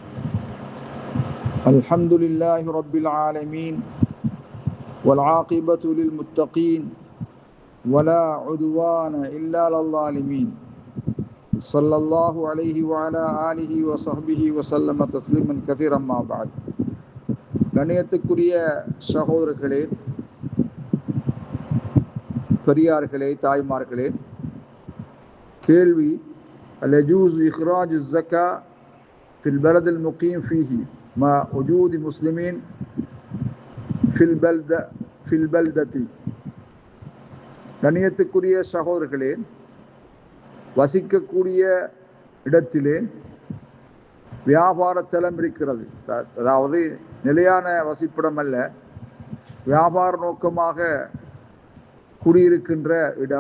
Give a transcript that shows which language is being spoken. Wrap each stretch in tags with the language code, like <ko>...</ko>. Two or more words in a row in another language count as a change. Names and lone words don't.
<ar>الحمد لله رب العالمين والعاقبة للمتقين ولا عدوان إلا على الظالمين. صلى الله عليه وعلى آله وصحبه وسلم تسليما كثيرا ما بعد.</ar> <ta>கண்ணியத்துக்குரிய சகோதரர்களே, பெரியார்களே, தாய்மார்களே, கேள்வி</ta> <ar>هل يجوز إخراج الزكاة في البلد المقيم فيه مع وجود مسلمين في البلدة.</ar> <ta>கண்ணியத்துக்குரிய சகோதரர்களே, வசிக்கக்கூடிய இடத்திலே வியாபார தலம் இருக்கிறது. அதாவது நிலையான வசிப்பிடம் அல்ல, வியாபார நோக்கமாக குடியிருக்கின்ற இடம்.</ta>